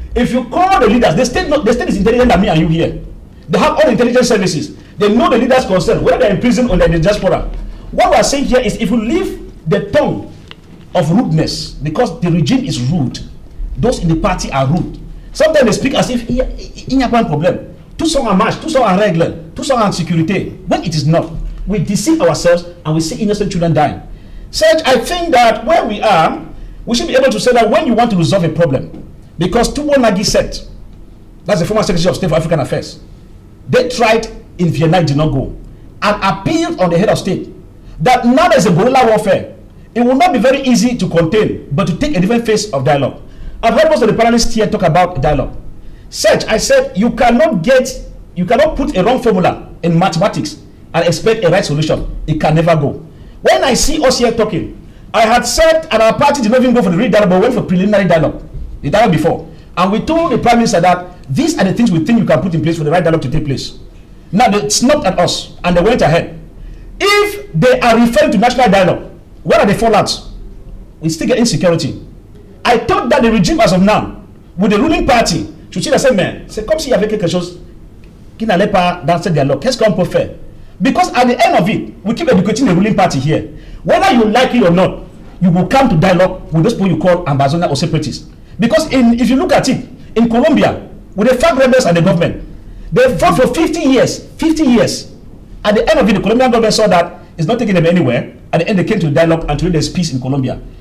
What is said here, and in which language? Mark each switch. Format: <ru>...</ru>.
<en>If you call the leaders, the state is intelligent than me and you here. They have all the intelligence services. They know the leaders concerned, whether they're in prison or they're in the diaspora. What we're saying here is, if you leave the tongue of rudeness, because the regime is rude, those in the party are rude. Sometimes they speak as if</en> <fr>il n'y a pas un problème. Tout sont en marche, tout sont en règle, tout sont en sécurité.</fr> <en>When it is not, we deceive ourselves and we see innocent children dying. Such, I think that where we are, we should be able to say that when you want to resolve a problem, because Tubo Nagi said, that's the former Secretary of State for African Affairs, they tried in Vietnam, did not go, and appealed on the head of state that now there's a guerrilla warfare. It will not be very easy to contain, but to take a different phase of dialogue. I've heard most of the panelists here talk about dialogue. Such, I said, you cannot put a wrong formula in mathematics and expect a right solution. It can never go. When I see us here talking, I had said, and our party did not even go for the real dialogue, but went for preliminary dialogue, the dialogue before. And we told the Prime Minister that these are the things we think you can put in place for the right dialogue to take place. Now they snapped at us and they went ahead. If they are referring to national dialogue, what are the fallouts? We still get insecurity. I thought that the regime as of now, with the ruling party, should see the same man.</en> <fr>C'est comme s'il y avait quelque chose qui n'allait pas dans ce dialogue. Qu'est-ce qu'on peut faire?</fr> <en>Because at the end of it, we keep educating the ruling party here. Whether you like it or not, you will come to dialogue with those people you call ambassadors or separatists. Because if you look at it, in Colombia, with the FARC rebels and the government, they fought for 50 years. 50 years. At the end of it, the Colombian government saw that it's not taking them anywhere. At the end, they came to the dialogue and today there's peace in Colombia.</en>